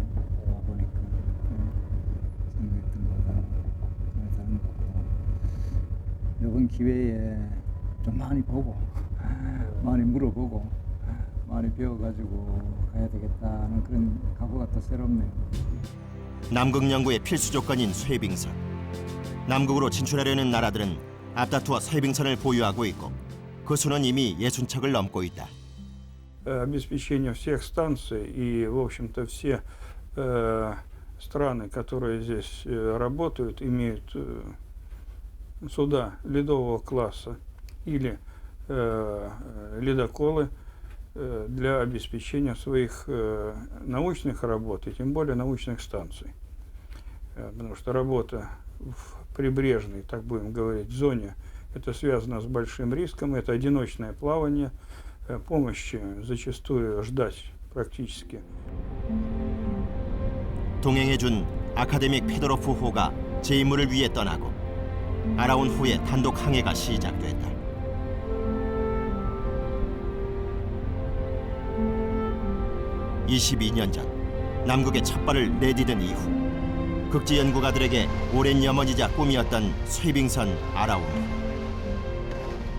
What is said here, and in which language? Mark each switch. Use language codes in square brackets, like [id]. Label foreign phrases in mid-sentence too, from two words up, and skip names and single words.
[ko] 와보니까 생각했던 거가 많이 다른 것 같고 이번 기회에 좀 많이 보고 많이 물어보고 많이 배워가지고 가야 되겠다는 그런 각오가 또 새롭네요. 남극 연구의 필수 조건인 쇠빙선. 남극으로 진출하려는 나라들은 앞다투어 쇠빙선을 보유하고 있고 그 수는 이미 60척을 넘고 있다. [ru] Обеспечение всех станций и, в общем-то, все страны, которые здесь работают, имеют суда ледового класса или ледоколы для обеспечения своих научных работ и тем более научных станций. Потому что работа в прибрежной, так будем говорить, зоне, это связано с большим риском, это одиночное плавание, помощи зачастую ждать практически. [ko] 동행해준 아카데믹 페도로프 호가 제 임무를 위해 떠나고 아라운 호의 단독 항해가 시작됐다. (22년) 전 남극에 첫 발을 내디딘 이후 극지 연구가들에게 오랜 염원이자 꿈이었던 쇄빙선 아라운 호.